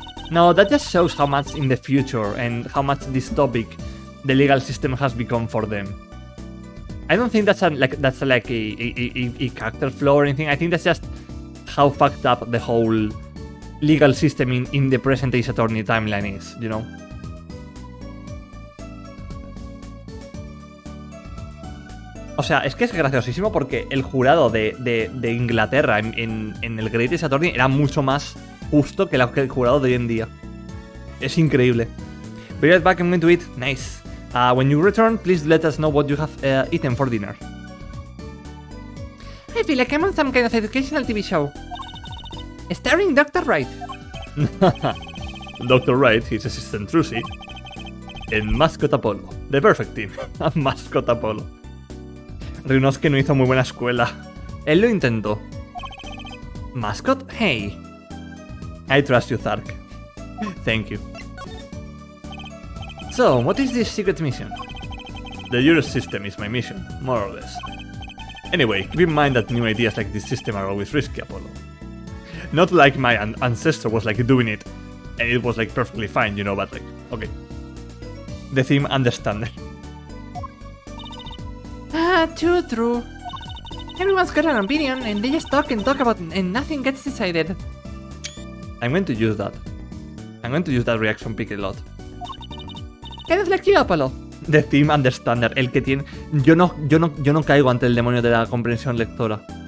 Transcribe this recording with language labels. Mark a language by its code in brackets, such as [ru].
[en] No, that just shows how much in the future and how much dystopic the legal system has become for them. I don't think that's like a character flaw or anything. I think that's just how fucked up the whole legal system in the present Ace Attorney timeline is, you know? [es] O sea, es que es graciosísimo porque el jurado de Inglaterra en el Great Ace Attorney era mucho más justo que el jurado de hoy en día. Es increíble. [en] Be right back, I'm going to eat. Nice. When you return, please let us know what you have eaten for dinner. I feel like I'm on some kind of educational TV show. Starring Dr. Wright. Dr. Wright, his assistant Trucy, en Mascot Apollo. The perfect team. Mascot Apollo. [es] Ryunosuke no hizo muy buena escuela. Él lo intentó. [en] Mascot? Hey. I trust you, Thark. Thank you. So, what is this secret mission? The jurist system is my mission, more or less. Anyway, keep in mind that new ideas like this system are always risky, Apollo. Not like my ancestor was like doing it, and it was like perfectly fine, you know, but like, okay. The theme understander. Ah, too true. Everyone's got an opinion and they just talk and talk about and nothing gets decided. I'm going to use that. I'm going to use that reaction pick a lot. Kind of like you, Apollo. The theme understander, [es] el que tiene... Yo no caigo ante el demonio de la comprensión lectora.